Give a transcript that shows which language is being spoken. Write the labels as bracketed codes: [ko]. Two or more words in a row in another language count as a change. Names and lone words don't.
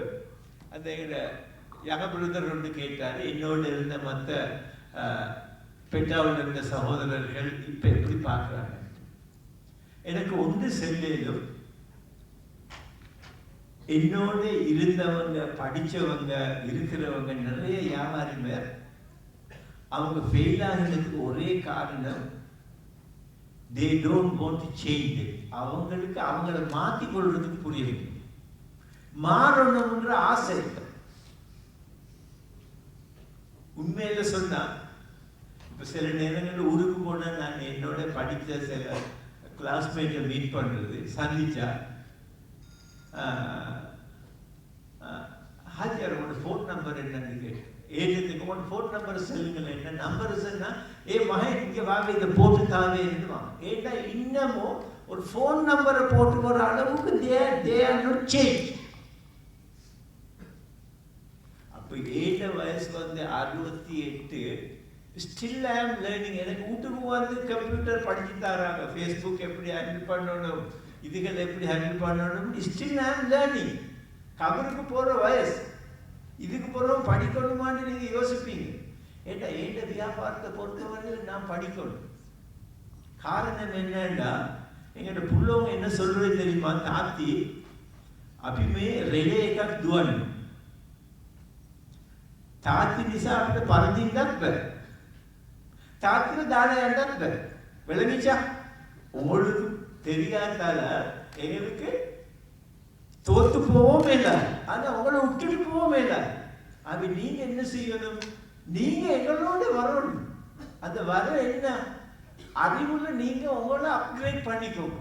[ta] அந்த எங்களோட யக பிரதர் ஒன்று கேட்டார், என்னோட இருந்த மற்ற பெட்டாவில் இருந்த சகோதரர்கள் இப்ப எப்படி பார்க்குறாங்க. எனக்கு ஒன்று செல்லும், என்னோட இருந்தவங்க, படித்தவங்க, இருக்கிறவங்க நிறைய வியாபாரி பேர் அவங்க ஃபெயில் ஆகிறதுக்கு ஒரே காரணம் [en] they don't want to change it. [ta] அவங்களுக்கு அவங்கள மாற்றி கொள்றதுக்கு புரியல, மாறணும்ன்ற ஆசை இல்லை. உண்மையில சொன்னா இப்போ சில நேரங்களில் ஊருக்கு போனால் நான் என்னோட படித்த சில கிளாஸ்மேட்டை மீட் பண்ணுறது, சந்திச்சா ஹாஜியார் உங்களோட ஃபோன் நம்பர் என்னன்னு கேட்டேன். ஏஜென்ட்டுக்கு உங்களோட ஃபோன் நம்பர் சொல்லுங்கள். என்ன நம்பர் சொன்னா, மகன் இங்கே வாங்க இதை போட்டு தாவே இருந்துவாங்க. ஏன்னா இன்னமும் ஒரு ஃபோன் நம்பரை போட்டு போகிற அளவுக்கு [en] they are not changed. [ta] அப்போ ஏழ வயசு 68, [en] still I am learning. [ta] எனக்கு வீட்டுக்கு கம்ப்யூட்டர் படிச்சு தராங்க, ஃபேஸ்புக் எப்படி ஹேண்டில் பண்ணணும், இதுகள் எப்படி ஹேண்டில் பண்ணணும், [en] still I am learning. [ta] கபருக்கு போகிற வயசு, இதுக்கு போகிறோம் படிக்கணுமான்னு நீங்கள் யோசிப்பீங்க. ஏட்டா ஏட்ட வியாபாரத்தை பொறுத்தவரையில் நான் படிக்கணும். காரணம் என்னன்னா, எங்கள்கிட்ட புள்ளவங்க என்ன சொல்றது தெரியுமா, தாத்தி அபிமே ரெலேக்கா துவன் [si] තාත්ති නිසා අපිට පරදින්නත් බෑ. තාත්තිව දාලා යන්නත් බෑ. [ta] விளங்கிச்சா? உங்களுக்கு தெரியாதால எங்களுக்கு தோத்து போவோமே இல்லை, ஆனால் உங்களை விட்டுட்டு போவோமே இல்லை. அப்படி நீங்க என்ன செய்யணும்? நீங்க எங்களோட வரணும். அந்த வர என்ன அறிவுல நீங்க உங்களை அப்கிரேட் பண்ணிக்கோங்க.